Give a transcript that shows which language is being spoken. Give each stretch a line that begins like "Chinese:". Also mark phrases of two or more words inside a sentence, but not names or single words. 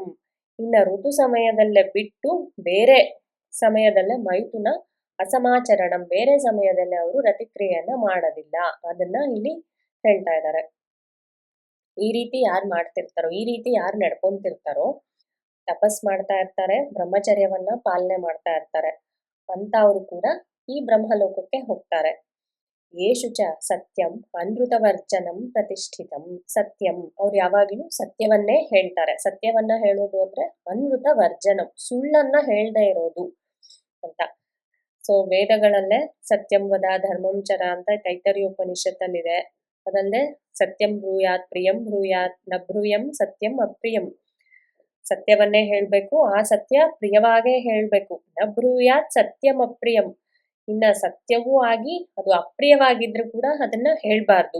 Kannada: ಇನ್ನ ಋತು ಸಮಯದಲ್ಲೇ ಬಿಟ್ಟು ಬೇರೆ ಸಮಯದಲ್ಲೇ
Sanskrit: ಮೈಥುನ ಅಸಮಾಚರಣಂ,
Kannada: ಬೇರೆ ಸಮಯದಲ್ಲಿ ಅವರು ರತಿಕ್ರಿಯೆಯನ್ನ ಮಾಡೋದಿಲ್ಲ. ಅದನ್ನ ಇಲ್ಲಿ ಹೇಳ್ತಾ ಇದ್ದಾರೆ. ಈ ರೀತಿ ಯಾರು ಮಾಡ್ತಿರ್ತಾರೋ, ಈ ರೀತಿ ಯಾರು ನಡ್ಕೊಂತಿರ್ತಾರೋ, ತಪಸ್ ಮಾಡ್ತಾ ಇರ್ತಾರೆ, ಬ್ರಹ್ಮಚರ್ಯವನ್ನ ಪಾಲನೆ ಮಾಡ್ತಾ ಇರ್ತಾರೆ ಅಂತ ಅವರು ಕೂಡ ಈ ಬ್ರಹ್ಮಲೋಕಕ್ಕೆ ಹೋಗ್ತಾರೆ.
Sanskrit: ಯೇಷು ಚ ಸತ್ಯಂ ಅನೃತವರ್ಜನಂ ಪ್ರತಿಷ್ಠಿತಂ. ಸತ್ಯಂ,
Kannada: ಅವ್ರು ಯಾವಾಗ್ಲೂ ಸತ್ಯವನ್ನೇ ಹೇಳ್ತಾರೆ. ಸತ್ಯವನ್ನ ಹೇಳೋದು ಅಂದ್ರೆ
Sanskrit: ಅನೃತ ವರ್ಜನಂ,
Kannada: ಸುಳ್ಳನ್ನ ಹೇಳ್ದೇ ಇರೋದು ಅಂತ. ಸೊ ವೇದಗಳಲ್ಲೇ
Sanskrit: ಸತ್ಯಂ ವದ ಧರ್ಮಂ ಚರ
Kannada: ಅಂತ ತೈತರಿಯೋಪನಿಷತ್ತಲ್ಲಿದೆ.
Sanskrit: ಅದಲ್ಲದೆ ಸತ್ಯಂ ಬ್ರೂಯಾತ್ ಪ್ರಿಯಂ ಬ್ರೂಯಾತ್ ನ ಬ್ರೂಯಂ ಸತ್ಯಂ ಅಪ್ರಿಯಂ.
Kannada: ಸತ್ಯವನ್ನೇ ಹೇಳ್ಬೇಕು, ಆ ಸತ್ಯ ಪ್ರಿಯವಾಗೇ ಹೇಳ್ಬೇಕು.
Sanskrit: ನ ಬ್ರೂಯಾತ್ ಸತ್ಯಂ ಅಪ್ರಿಯಂ.
Kannada: ಇನ್ನ ಸತ್ಯವೂ ಆಗಿ ಅದು ಅಪ್ರಿಯವಾಗಿದ್ರು ಕೂಡ ಅದನ್ನ ಹೇಳ್ಬಾರ್ದು.